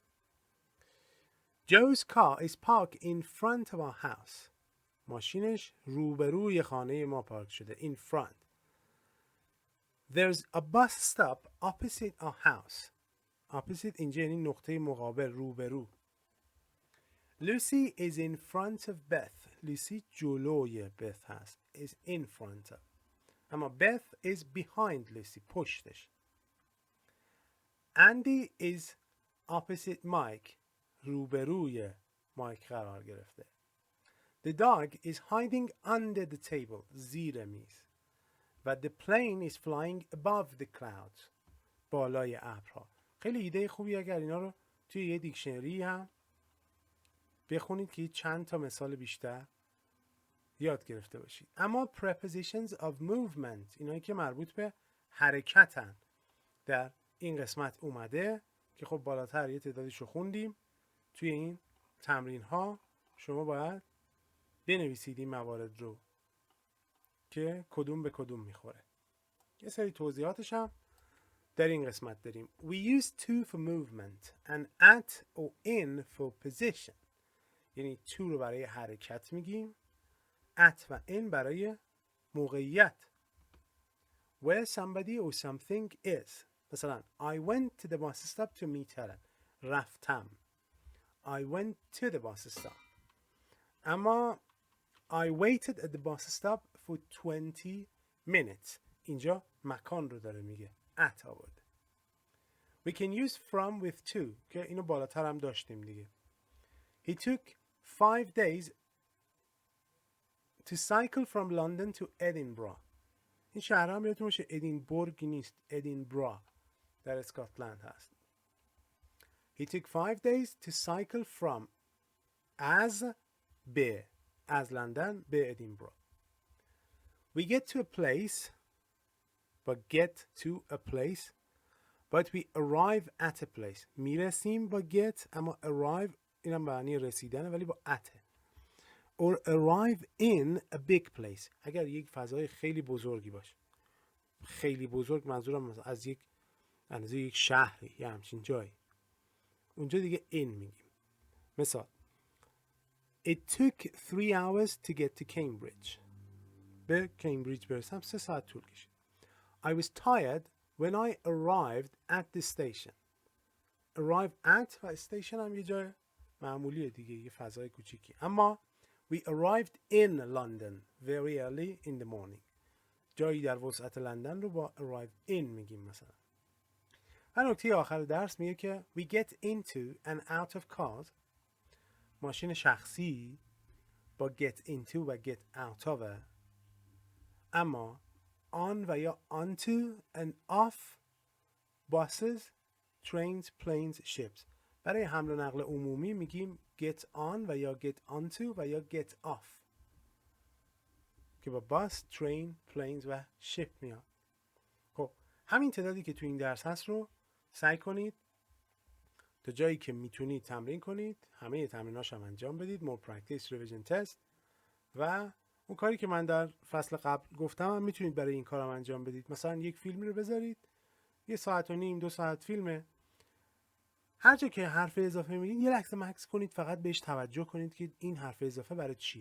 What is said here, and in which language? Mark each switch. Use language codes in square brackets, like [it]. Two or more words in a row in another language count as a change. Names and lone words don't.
[en] Joe's car is parked in front of our house. [fa] ماشینش روبروی خانه ما پارک شده. [en] In front. There's a bus stop opposite our house. [fa] Opposite اینجا یعنی نقطه مقابل، روبرو. [en] Lucy is in front of Beth. [fa] Lucy جلوی Beth هست. [en] Is in front of. اما Beth is behind Lucy. پشتش. Andy is opposite Mike. [fa] روبروی مایک قرار گرفته. [en] The dog is hiding under the table. [fa] زیر میز. [en] و the plane is flying above the clouds. [fa] بالای ابرها. خیلی ایده خوبی اگر اینا رو توی یه دیکشنری هم بخونید که چند تا مثال بیشتر یاد گرفته باشید. [en] اما prepositions of movement، [fa] اینایی که مربوط به حرکتن، در این قسمت اومده که خب بالاتر یه تعدادش رو خوندیم. توی این تمرین ها شما باید بنویسید این موارد رو که کدوم به کدوم میخوره. یه سری توضیحاتش هم در این قسمت داریم. [en] We use to for movement and at or in for position. [fa] یعنی to رو برای حرکت میگیم، at و in برای موقعیت. [en] Where somebody or something is. مثلا I went to the bus stop to meet Helen. رفتم. I went to the bus stop. اما I waited at the bus stop for 20 minutes. [fa] اینجا مکان رو داره میگه. at آورده. [en] We can use from with to [fa] که اینو بالاتر هم داشتیم دیگه. [en] He took 5 days to cycle from London to Edinburgh. [fa] این شهر هم یادتون باشه ادینبورگ نیست، ادینبرا در اسکاتلند هست. [en] He took 5 days to cycle from [fa] از لندن به ادینبرا. [en] We get to a place but we arrive at a place. [fa] میرسیم با get، اما arrive اینم معنی رسیدنه ولی با at. [en] Or arrive in a big place. [fa] اگر یک فضای خیلی بزرگی باشه. خیلی بزرگ منظورم از یک اندازه یک شهری یا همچین جایی. اونجا دیگه in میگیم. مثال [en] It took 3 hours to get to Cambridge. [fa] به کمبریج برسم 3 ساعت طول کشید. [en] I was tired when I arrived at the station. Arrive at [fa] و station هم یه جای معمولیه دیگه، یه فضای کوچیکی. [en] اما we arrived in London very early in the morning. [fa] جایی در وسعت لندن رو با [en] arrive in [fa] میگیم مثلا. و نکته آخر درس میگه که [en] we get into and out of cars. [fa] ماشین شخصی با [en] get into [fa] و [en] get out of، اما on [fa] و یا [en] onto and off buses, trains, planes, ships. [fa] برای حمل و نقل عمومی میگیم [en] get on [fa] و یا [en] get onto [fa] و یا [en] get off [fa] که با [en] bus, train, planes [fa] و شپ میاد. خب همین تعدادی که تو این درس هست رو سعی کنید تا جایی که میتونید تمرین کنید، همه تمریناش هم انجام بدید. [en] more practice revision test [fa] و اون کاری که من در فصل قبل گفتم هم میتونید برای این کارم انجام بدید. مثلا یک فیلمی رو بذارید، 1.5 ساعت 2 ساعت فیلمه، هر جا که حرف اضافه میگید یه لحظه مکث کنید، فقط بهش توجه کنید که این حرف اضافه برای چیه.